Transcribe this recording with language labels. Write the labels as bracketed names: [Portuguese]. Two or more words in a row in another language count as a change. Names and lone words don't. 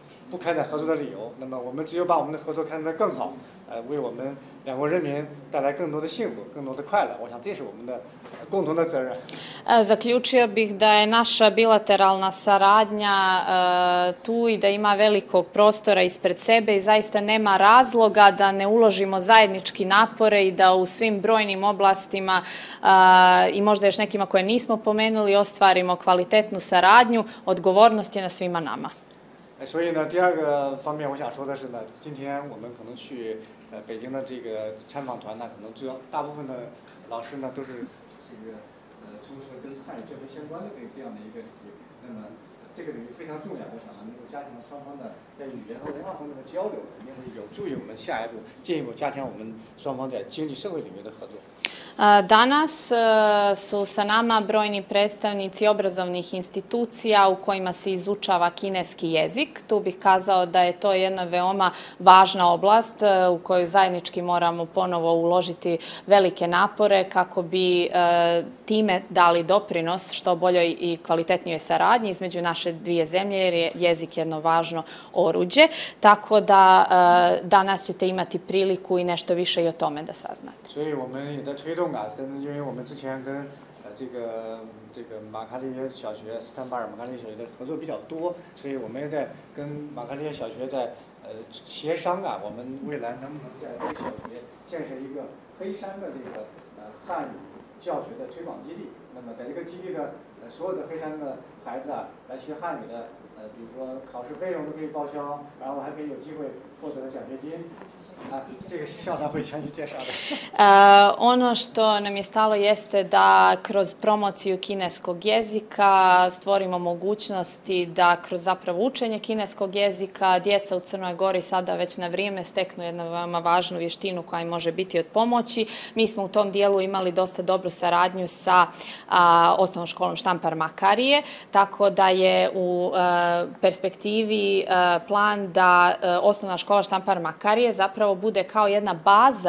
[Chinese] 不开展合作的理由。那么我们只有把我们的合作开展得更好，为我们两国人民带来更多的幸福、更多的快乐。我想这是我们的共同的责任。 [Serbian] Zaključio bih da je naša bilateralna saradnja tu i da ima velikog prostora ispred sebe i zaista nema razloga da ne uložimo zajednički napore i da u svim brojnim oblastima i možda još nekima koje nismo pomenuli ostvarimo kvalitetnu saradnju. Odgovornost je na svima nama. [Chinese] 所以呢，第二个方面我想说的是呢，今天我们可能去北京的这个参访团呢，可能大部分的老师呢都是这个从事跟汉语教学相关的这样的一个领域。那么这个领域非常重要，我想呢能够加强双方的在语言和文化方面的交流，肯定会有助于我们下一步进一步加强我们双方在经济社会领域的合作。 [Serbian] Danas su sa nama brojni predstavnici obrazovnih institucija u kojima se izučava kineski jezik. Tu bih kazao da je to jedna veoma važna oblast u kojoj zajednički moramo ponovo uložiti velike napore kako bi time dali doprinos što boljoj i kvalitetnijoj saradnji između naše dvije zemlje, jer je jezik jedno važno oruđe. Tako da danas ćete imati priliku i nešto više i o tome da saznate. [Chinese] 所以我们也在推动啊，因为我们之前跟这个马卡利耶小学、斯坦巴尔马卡利耶小学的合作比较多，所以我们也在跟马卡利耶小学在协商啊，我们未来能不能在这个小学建设一个黑山的这个汉语教学的推广基地。那么在这个基地的所有的黑山的孩子啊，来学汉语的，比如说考试费用都可以报销，然后还可以有机会获得奖学金。这个校长会详细介绍的。 [Serbian] Ono što nam je stalo jeste da kroz promociju kineskog jezika stvorimo mogućnosti da kroz zapravo učenje kineskog jezika djeca u Crnoj Gori sada već na vrijeme steknu jednu veoma važnu vještinu koja im može biti od pomoći. Mi smo u tom dijelu imali dosta dobru saradnju sa osnovnom školom Štampar Makarije, tako da je u perspektivi plan da osnovna škola Štampar Makarije zapravo bude kao jedna baza